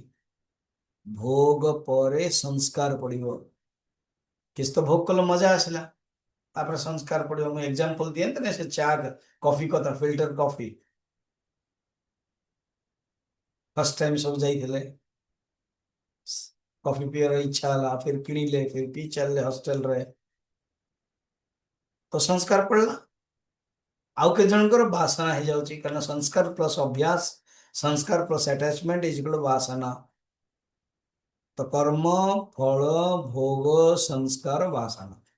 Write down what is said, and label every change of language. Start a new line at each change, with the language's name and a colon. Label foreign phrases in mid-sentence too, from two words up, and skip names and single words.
Odia: ଭୋଗ ପରେ ସଂସ୍କାର ପଡିବ। କିଛି ତ ଭୋଗ କଲ, ମଜା ଆସିଲା, ତାପରେ ସଂସ୍କାର ପଡିବ। ମୁଁ ଏକ୍ସାମ୍ପଲ ଦିଅନ୍ତି ନା, ସେ ଚା କଫି କଥା,
English: filter coffee. first time
Odia: ସବୁ ଯାଇଥିଲେ, କଫି ପିଅର ଇଚ୍ଛା ହେଲା, फिर କିଣିଲେ, फिर पी ଚାଲିଲେ ହଷ୍ଟେଲରେ, ତ ସଂସ୍କାର ପଡିଲା। ଆଉ କେତେ ଜଣଙ୍କର ବାସନା ହେଇଯାଉଛି, କାରଣ ସଂସ୍କାର ପ୍ଲସ ଅଭ୍ୟାସ, ସଂସ୍କାର
English: plus attachment is equal
Odia: ବାସନା। ତ କର୍ମ, ଫଳ, ଭୋଗ, ସଂସ୍କାର, ବାସନା।